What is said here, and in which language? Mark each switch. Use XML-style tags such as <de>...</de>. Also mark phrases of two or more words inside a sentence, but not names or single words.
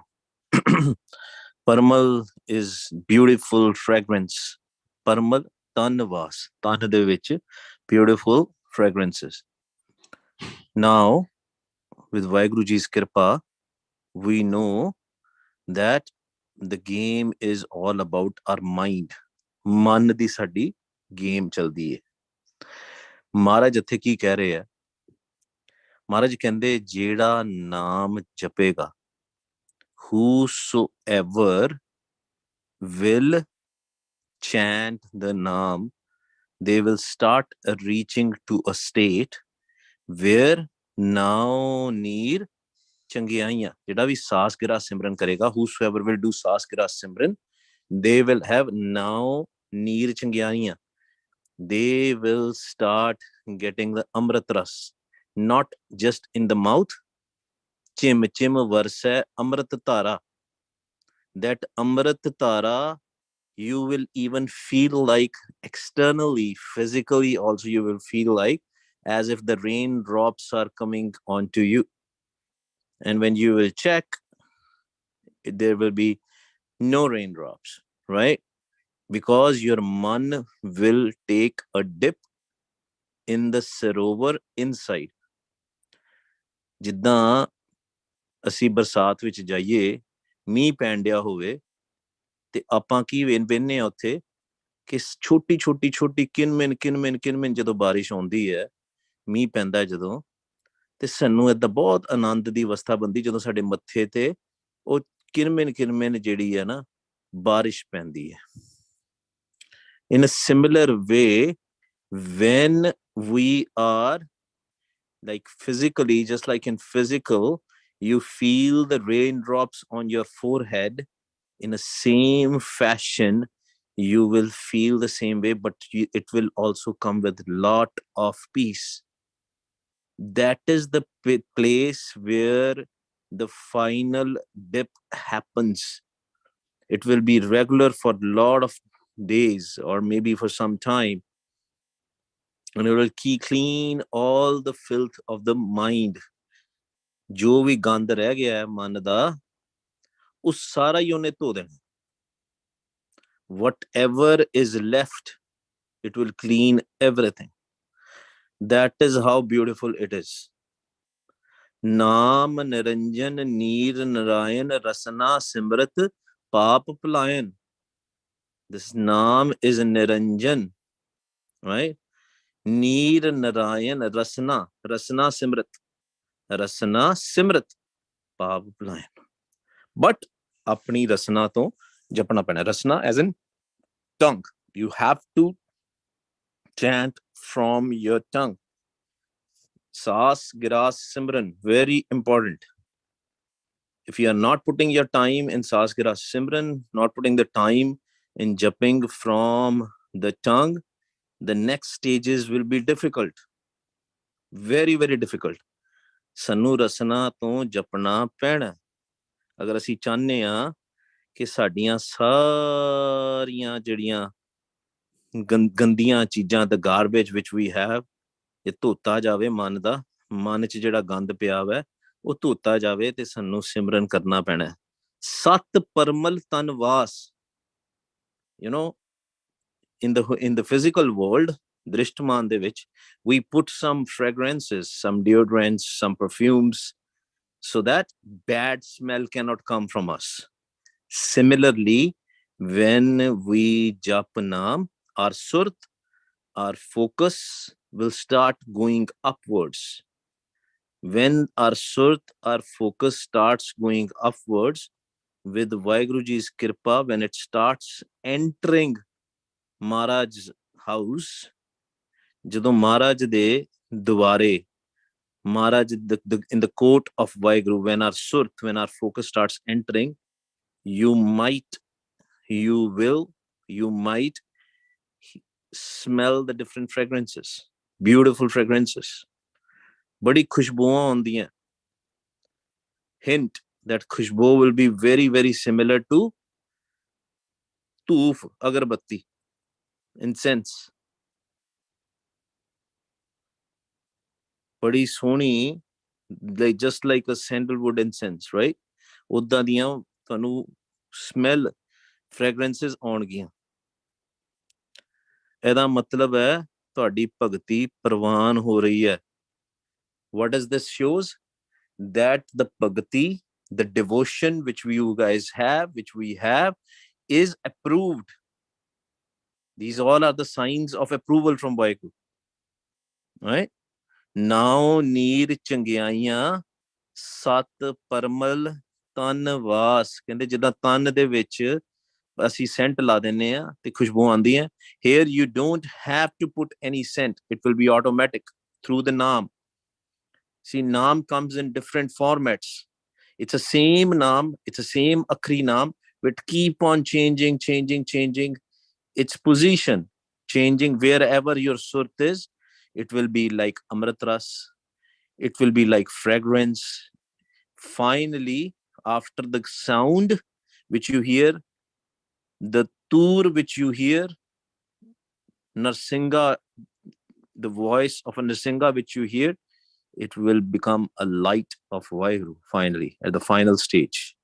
<en>Parmal is beautiful fragrance.</en> <pa>ਪਰਮਲ ਤਨ ਵਾਸ। ਤਨ ਦੇ ਵਿੱਚ</pa> <en>beautiful fragrances. Now, with Vaheguru Ji's Kirpa, we know that the game is all about our mind.</en> <pa>ਮਨ ਦੀ ਸਾਡੀ ਗੇਮ ਚੱਲਦੀ ਹੈ ਮਹਾਰਾਜ ਇੱਥੇ ਕੀ ਕਹਿ ਰਹੇ ਆ ਮਹਾਰਾਜ ਕਹਿੰਦੇ ਜਿਹੜਾ ਨਾਮ ਜਪੇਗਾ</pa> <en>whosoever will chant the naam they will start reaching to a state where now near</en> <pa>ਚੰਗਿਆਈਆਂ ਜਿਹੜਾ ਵੀ ਸਾਸ ਗਿਰਾ ਸਿਮਰਨ ਕਰੇਗਾ</pa> <en>whosoever will do</en> <pa>ਸਾਸ ਗਿਰਾ ਸਿਮਰਨ</pa> <en>they will have now near ਚੰਗਿਆਈਆਂ they will start getting the</en> <pa>ਅੰਮ੍ਰਿਤ ਰਸ</pa> <en>not just in the mouth</en> <pa>ਛਿਮ ਛਿਮ ਵਰਸੈ ਅੰਮ੍ਰਿਤ ਧਾਰਾ</pa> <en>that</en> <pa>ਅੰਮ੍ਰਿਤ ਧਾਰਾ</pa> <en>you will even feel like externally physically also you will feel like as if the raindrops are coming onto you. And when you will check, there will be no raindrops, right? Because your man will take a dip in the sarovar inside.</en> <pa>ਜਿੱਦਾਂ ਅਸੀਂ ਬਰਸਾਤ ਵਿੱਚ ਜਾਈਏ ਮੀਂਹ ਪੈਣ ਡਿਆ ਹੋਵੇ ਤੇ ਆਪਾਂ ਕੀ ਵੇਖਨੇ ਆ ਉੱਥੇ ਕਿ ਛੋਟੀ ਛੋਟੀ ਛੋਟੀ ਕਿਨਮਿਨ ਜਦੋਂ ਬਾਰਿਸ਼ ਆਉਂਦੀ ਹੈ ਮੀਂਹ ਪੈਂਦਾ ਜਦੋਂ ਤੇ ਸਾਨੂੰ ਏਦਾਂ ਬਹੁਤ ਆਨੰਦ ਦੀ ਅਵਸਥਾ ਬੰਦੀ ਜਦੋਂ ਸਾਡੇ ਮੱਥੇ ਤੇ ਉਹ ਕਿਨਮਿਨ ਜਿਹੜੀ ਹੈ ਨਾ ਬਾਰਿਸ਼ ਪੈਂਦੀ ਹੈ</pa> <en>in a similar way when we are like physically just like in physical you feel the raindrops on your forehead in the same fashion you will feel the same way but it will also come with lot of peace. That is the place where the final dip happens. It will be regular for a lot of days or maybe for some time and it will keep clean all the filth of the mind.</en> <pa>ਜੋ ਵੀ ਗੰਦ ਰਹਿ ਗਿਆ ਹੈ ਮਨ ਦਾ ਉਹ ਸਾਰਾ ਹੀ ਉਹਨੇ ਧੋ ਦੇਣਾ.</pa> <en>Whatever is left it will clean everything. That is how beautiful it is.</en> <pa>ਨਾਮੁ ਨਿਰੰਜਨ ਨੀਰ ਨਰਾਇਣ ਰਸਨਾ ਸਿਮਰਤ ਪਾਪ ਬਿਲਾਇਣ.</pa> <en>This Naam is Niranjan, right?</en> <pa>ਨੀਰ ਨਰਾਇਣ ਰਸਨਾ ਸਿਮਰਤ ਪਾਪ ਬਿਲਾਇਣ. But ਆਪਣੀ ਰਸਨਾ ਤੋਂ ਜਪਣਾ ਪੈਣਾ.</pa> <en>Rasna as in tongue. You have to chant from your tongue.</en> <pa>ਸਾਸ, ਗਿਰਾਸ, ਸਿਮਰਨ,</pa> <en>very important. If you are not putting your time in</en> <pa>ਸਾਸ, ਗਿਰਾਸ, ਸਿਮਰਨ,</pa> <en>not putting the time in jumping from the tongue, the next stages will be difficult. Very, very difficult.</en> <pa>ਸਾਨੂੰ ਰਸਨਾ ਤੋਂ ਜਪਣਾ ਪੈਣਾ ਅਗਰ ਅਸੀਂ ਚਾਹੁੰਦੇ ਆ ਕਿ ਸਾਡੀਆਂ ਸਾਰੀਆਂ ਜਿਹੜੀਆਂ ਗੰਦੀਆਂ ਚੀਜ਼ਾਂ</pa> <en>the garbage which we have</en> <pa>ਇਹ ਧੋਤਾ ਜਾਵੇ ਮਨ 'ਚ ਜਿਹੜਾ ਗੰਦ ਪਿਆ ਵਾ ਉਹ ਧੋਤਾ ਜਾਵੇ ਤੇ ਸਾਨੂੰ ਸਿਮਰਨ ਕਰਨਾ ਪੈਣਾ ਸਤ ਪਰਮਲ ਤਨ ਵਾਸ</pa> <en>you know in the physical world</en> <pa>ਦ੍ਰਿਸ਼ਟਮਾਨ ਦੇ ਵਿੱਚ</pa> <en>we put some fragrances some deodorants some perfumes so that bad smell cannot come from us similarly when we</en> <pa>ਜਪ ਨਾਮ</pa> <en>our surt our focus will start going upwards when our surt our focus starts going upwards with Vaheguruji's kripa when it starts entering Maharaj's house</en> <pa>ਜਦੋਂ ਮਹਾਰਾਜ ਦੇ ਦੁਆਰੇ</pa> <en>Maharaj in the court of Vaheguru when our surt when our focus starts entering you might smell the different fragrances beautiful fragrances</en> <pa>ਬੜੀ ਖੁਸ਼ਬੂਆਂ ਹੁੰਦੀਆਂ</pa> <en>hint that khushbu will be very very similar to</en> <pa>ਧੂਪ ਅਗਰਬੱਤੀ</pa> <en>incense</en> <pa>ਬੜੀ ਸੋਹਣੀ</pa> <en>like just like a sandalwood incense right</en> <pa>ਉਦਾਂ ਦੀਆਂ ਤੁਹਾਨੂੰ</pa> <en>smell fragrances</en> <pa>ਆਉਣਗੀਆਂ ਇਹਦਾ ਮਤਲਬ ਹੈ ਤੁਹਾਡੀ ਭਗਤੀ ਪ੍ਰਵਾਨ ਹੋ ਰਹੀ ਹੈ</pa> <en>what does this shows that the bhakti the devotion which you guys have which we have is approved these all are the signs of approval from Vaheguru right now</en> <pa>ਨੀਰ ਚੰਗਿਆਈਆਂ ਸਤ ਪਰਮਲ ਤਨ ਵਾਸ ਕਹਿੰਦੇ ਜਿੱਦਾਂ ਤਨ ਦੇ ਵਿੱਚ ਅਸੀਂ ਸੈਂਟ ਲਾ ਦਿੰਨੇ ਆ ਤੇ ਖੁਸ਼ਬੂ ਆਉਂਦੀ ਹੈ</pa> <en>here you don't have to put any scent it will be automatic through the naam see naam comes in different formats it's a same naam it's a same</en> <pa>ਅਖਰੀ ਨਾਮ</pa> <en>but keep on changing its position changing wherever your surt is it will be like</en> <pa>ਅੰਮ੍ਰਿਤ ਰਸ</pa> <en>it will be like fragrance finally after the sound which you hear the tur which you hear Narsingha the voice of a Narsingha which you hear it will become a light of Vaheguru finally at the final stage</en>